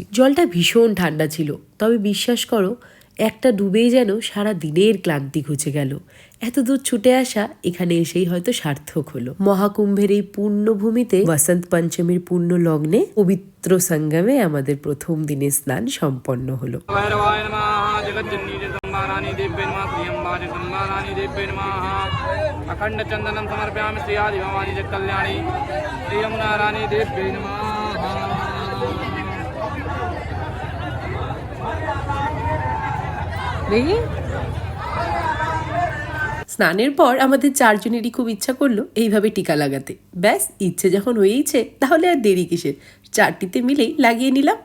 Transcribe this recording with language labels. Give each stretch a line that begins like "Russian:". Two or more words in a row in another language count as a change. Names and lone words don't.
Bangla: জলটা ভীষণ ঠান্ডা ছিল, তবে বিশ্বাস করো একটা ডুবেই যেন সারা দিনের ক্লান্তি ঘুচে গেল। এত দূর ছুটে আসা এখানে এসেই হয়তো সার্থক হলো। মহাকুম্ভের এই পুণ্যভূমিতে বসন্ত পঞ্চমীর পুণ্য লগ্নে পবিত্র সঙ্গমে আমাদের প্রথম দিনের স্নান সম্পন্ন হলো।
Sanskrit: अखंड चंदनम समर्पयामि श्री आदि भवानी जग कल्याणी श्री यमुना रानी देव्यै नमः।
Bangla: স্নানের পর আমাদের 4 জনেরই খুব ইচ্ছা করলো এইভাবে টিকা লাগাতে। ব্যাস, ইচ্ছে যখন হয়েইছে তাহলে আর দেরি কিসের, 4টিতে মিলেই লাগিয়ে নিলাম।